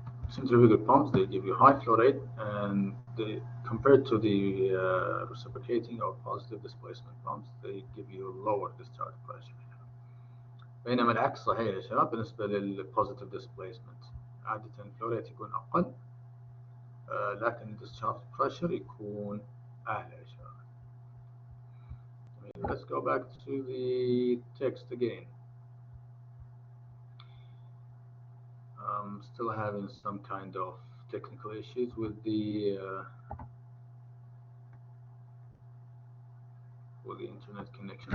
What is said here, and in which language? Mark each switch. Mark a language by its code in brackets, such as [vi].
[en] Centrifugal pumps, they give you high flow rate, and they, compared to the reciprocating or positive displacement pumps, they give you lower discharge pressure. [ar] بينما العكس صحيح يا شباب بالنسبة للpositive displacement, عادة الفلو ريت يكون أقل لكن discharge pressure يكون أعلى يا شباب. [en] Let's go back to the text again. I'm still having some kind of technical issues with the internet connection.